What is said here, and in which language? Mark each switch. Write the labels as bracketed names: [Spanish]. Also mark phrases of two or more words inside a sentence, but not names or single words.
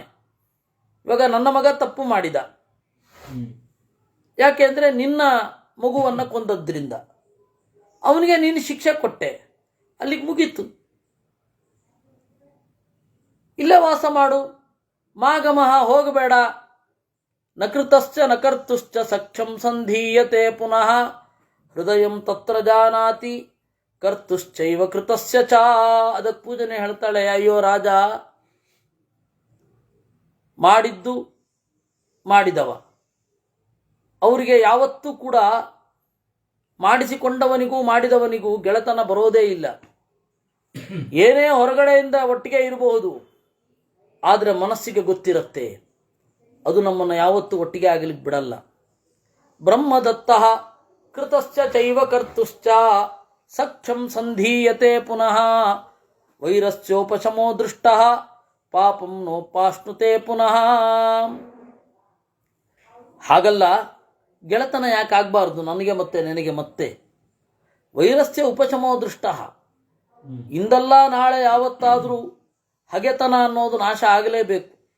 [Kannada] ಇವಾಗ ನನ್ನ ಮಗ ತಪ್ಪು ಮಾಡಿದ, ಯಾಕೆಂದ್ರೆ ನಿನ್ನ ಮಗುವನ್ನು ಕೊಂದದ್ರಿಂದ ಅವನಿಗೆ ನೀನು ಶಿಕ್ಷೆ ಕೊಟ್ಟೆ, ಅಲ್ಲಿಗೆ ಮುಗೀತು. ಇಲ್ಲೇ ವಾಸ ಮಾಡು, ಮಾಗಮಹ ಹೋಗಬೇಡ. [Sanskrit] ನಕೃತಶ್ಚ ನಕರ್ತುಶ್ಚ ಸಖ್ಯಂ ಸಂಧೀಯತೆ ಪುನಃ ಹೃದಯಂ ತತ್ರ ಜಾನಾತಿ ಕರ್ತುಶ್ಚೈವ ಕೃತಸ್ಯ ಚ. [Kannada] ಅದಕ್ಕೆ ಪೂಜನೆ ಹೇಳ್ತಾಳೆ, ಅಯ್ಯೋ ರಾಜ, ಮಾಡಿದ್ದು ಮಾಡಿದವ ಅವರಿಗೆ ಯಾವತ್ತೂ ಕೂಡ ಮಾಡಿಸಿಕೊಂಡವನಿಗೂ ಮಾಡಿದವನಿಗೂ ಗೆಳೆತನ ಬರೋದೇ ಇಲ್ಲ. ಏನೇ ಹೊರಗಡೆಯಿಂದ ಒಟ್ಟಿಗೆ ಇರಬಹುದು, ಆದರೆ ಮನಸ್ಸಿಗೆ ಗೊತ್ತಿರುತ್ತೆ ಅದು ನಮ್ಮನ್ನು ಯಾವತ್ತೂ ಒಟ್ಟಿಗೆ ಆಗಲಿಕ್ಕೆ ಬಿಡಲ್ಲ. [Sanskrit] ಬ್ರಹ್ಮದತ್ತ ಕೃತಶ್ಚ ಚೈವ ಕರ್ತುಶ್ಚ ಸಖ್ಯಂ ಸಂಧೀಯತೆ ಪುನಃ ವೈರಸ್ಯೋಪಶಮೋ ದೃಷ್ಟ ಪಾಪಂ ನೋಪಾಶ್ನುತೆ ಪುನಃ. [Kannada] ಹಾಗಲ್ಲ, ಗೆಳೆತನ ಯಾಕೆ ಆಗಬಾರ್ದು ನನಗೆ ಮತ್ತೆ ನಿನಗೆ ಮತ್ತೆ? [Sanskrit] ವೈರಸ್ಯ ಉಪಶಮೋ ದೃಷ್ಟ, [Kannada] ಇಂದಲ್ಲ ನಾಳೆ ಯಾವತ್ತಾದರೂ ಹಗೆತನ ಅನ್ನೋದು ನಾಶ ಆಗಲೇಬೇಕು.